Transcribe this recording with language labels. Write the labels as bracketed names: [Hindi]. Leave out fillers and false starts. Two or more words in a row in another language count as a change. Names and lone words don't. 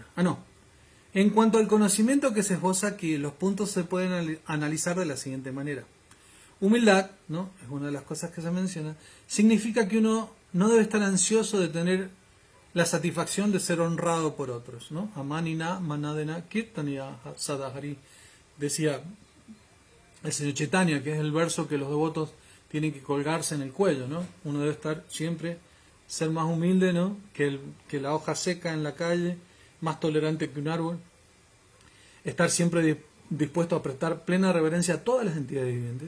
[Spanish] En cuanto al conocimiento que se esboza aquí, los puntos se pueden analizar de la siguiente manera. Humildad, ¿no? Es una de las cosas que se menciona. Significa que uno no debe estar ansioso de tener la satisfacción de ser honrado por otros, ¿no? [Sanskrit] अमानिना, मानदेन, कीर्तनीयः, सदा हरिः. [Spanish] Decía el señor Chaitanya, que es el verso que los devotos tienen que colgarse en el cuello, ¿no? Uno debe estar siempre, ser más humilde, ¿no? que la hoja seca en la calle, más tolerante que un árbol, estar siempre dispuesto a prestar plena reverencia a todas las entidades vivientes.